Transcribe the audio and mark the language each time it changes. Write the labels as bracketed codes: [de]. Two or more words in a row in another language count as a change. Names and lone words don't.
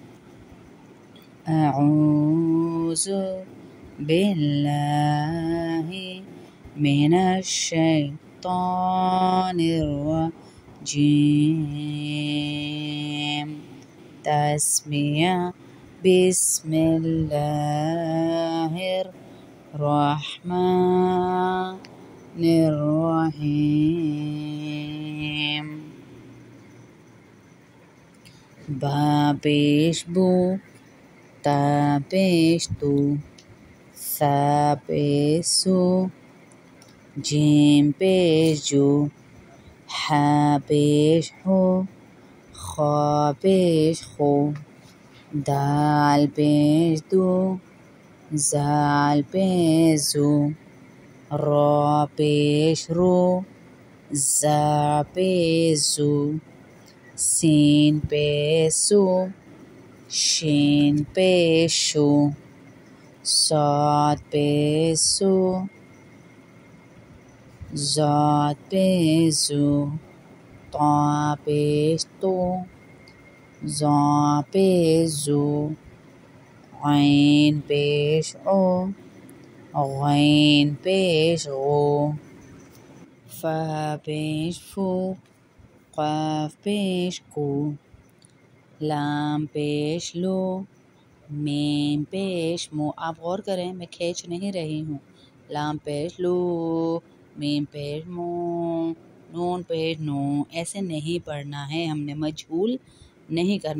[ar] اعوذ باللہ من الشیطان الرجیم۔ تسمیہ بسم اللہ الرحمن الرحیم۔ [ur] با پیش بو، تا پیش تو، ثا پیش سو، جیم پیش جو، حا پیش ہو، خا پیش خو، دال پیش دو، زال پیش زو، را پیش رو، زا پیش زو، سین پیش سو، شین پیش شو، صاد پیش سو، زاد پیش زو، طا پیش تو، زا پیش زو، عین پیش عو، غین پیش غو، فا پیش فو، قاف پیش کو، لام پیش لو، میم پیش مو۔ آپ غور کریں میں کھینچ نہیں رہی ہوں۔ لام پیش لو، میم پیش مو، نون پیش نو، ایسے نہیں پڑھنا ہے ہم نے، مجہول نہیں کرنا۔